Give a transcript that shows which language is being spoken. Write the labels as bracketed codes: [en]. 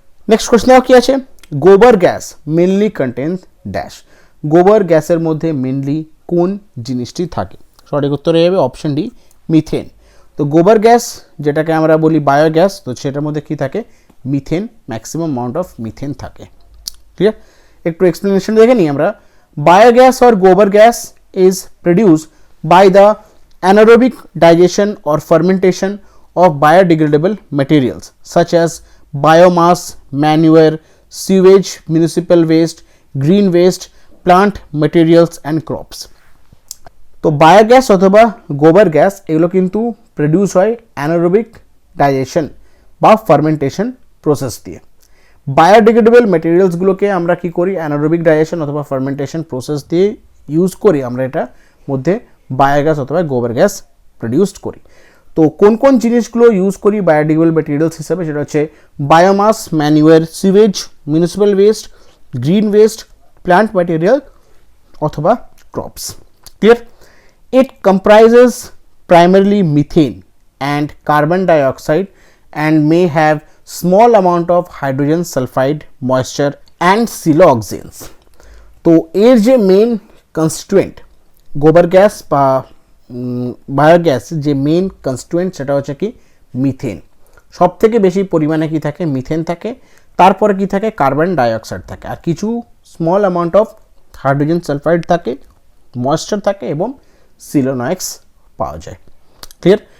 [bn] Next question কি আছে, [en] Gobar gas mainly contains dash. [bn] গোবর গ্যাসের মধ্যে মেনলি কোন জিনিসটি থাকে? সঠিক উত্তরে যাবে অপশন ডি, মিথেন। তো গোবর গ্যাস যেটাকে আমরা বলি বায়োগ্যাস, তো সেটার মধ্যে কি থাকে? Methane, maximum amount of methane থাকে। ক্লিয়ার? একটু এক্সপ্লেনেশন দেখে নিই আমরা। [en] Biogas or gobar gas is produced by the anaerobic digestion or fermentation of biodegradable materials such as biomass, manure, sewage, municipal waste, green waste, plant materials and crops. [bn] তো biogas অথবা গোবর gas এগুলো কিন্তু produce হয় anaerobic digestion বা fermentation process দিয়ে। Biodegradable ম্যাটেরিয়ালসগুলোকে আমরা কি করি? অ্যানারোবিক ডাইজেশন অথবা ফার্মেন্টেশন প্রসেস দিয়ে ইউজ করি আমরা, এটা মধ্যে বায়োগ্যাস অথবা গোবর গ্যাস প্রডিউসড করি। তো কোন কোন জিনিসগুলো ইউজ করি বায়োডিগ্রেডেবল ম্যাটেরিয়ালস হিসাবে? সেটা হচ্ছে biomass, ম্যানিউয়ার, sewage, municipal West, green West, plant material অথবা crops. Clear? [en] It comprises primarily methane and carbon dioxide and may have small amount of hydrogen sulfide, moisture and siloxanes. [bn] তো এর যে main constituent গোবর gas বা biogas, যে main constituent সেটা হচ্ছে কি মিথেন। সব থেকে বেশি পরিমাণে কি থাকে? মিথেন থাকে। তারপরে কি থাকে? কার্বন ডাইঅক্সাইড থাকে, আর কিছু small amount of hydrogen sulphide থাকে, ময়েশ্চার থাকে এবং সিলোনয়েক্স পাওয়া যায়। ক্লিয়ার?